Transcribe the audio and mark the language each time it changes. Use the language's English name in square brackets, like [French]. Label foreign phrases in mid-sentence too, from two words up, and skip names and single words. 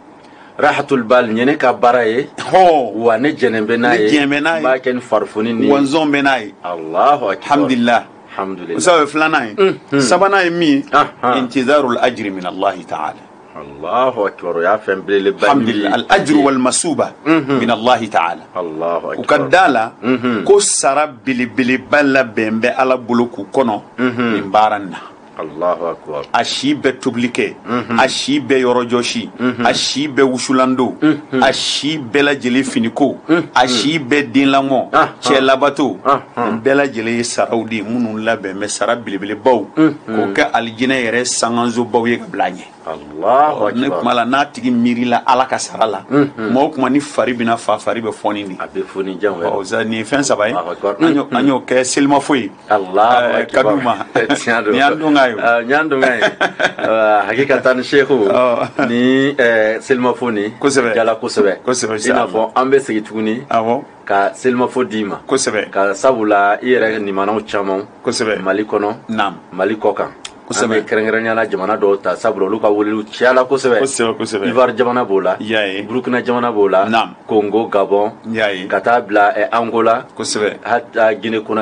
[Bambara] rahatul bal ɲɛ ne ka baara ye wa ne jɛnɛ bɛ n'a ye n b'a kɛ ni farifoni ni wanzɔn bɛ n'a ye [Arabic] الله أكبر [Bambara] alhamdulillah o sa o ye filanan ye sabanan ye min ye [Arabic] انتظار الأجر من الله تعالى الله أكبر [Bambara] o y'a fɛn belebeleba [Arabic] الحمد لله الأجر والمصيبة من الله تعالى الله أكبر [Bambara] u ka da la ko sara belebeleba labɛn bɛ Ala bolo k'u kɔnɔ nin baara in na [Arabic] الله أكبر [Bambara] a si bɛ tobili kɛ a si bɛ yɔrɔjɔsi a si bɛ wusulando a si bɛɛ lajɛlen finiko a si bɛɛ den lamɔ cɛ labato nin bɛɛ lajɛlen ye saraw de ye minnu labɛn bɛ sara belebelebaw k'o kɛ alijinɛ yɛrɛ sangansobaw ye ka bila a ɲɛ ne kuma la n'a tigi miirila Ala ka sara la kuma o kuma ni fari bɛna fa fari bɛ fɔni de a bɛ fɔni janw nin ye fɛn saba ye an y'o kɛ selimafo ye ka d'u ma ni y'an dɔn ka ye ɲan dɔn ka ye hakikatan shehu ni selimafo ni jala kosɛbɛ i n'a fɔ an bɛ segin tuguni ka selimafo d'i ma ka sabula i yɛrɛ nimanaw caman Mali kɔnɔ Mali kɔ kan an bɛ kɛrɛnkɛrɛnya la jamana dɔw ta sabula olu ka weleliw cayala kosɛbɛ Ivoire jamana b'o la Burkina jamana b'o la Congo Gabon ka taa bila Angola hata Guinée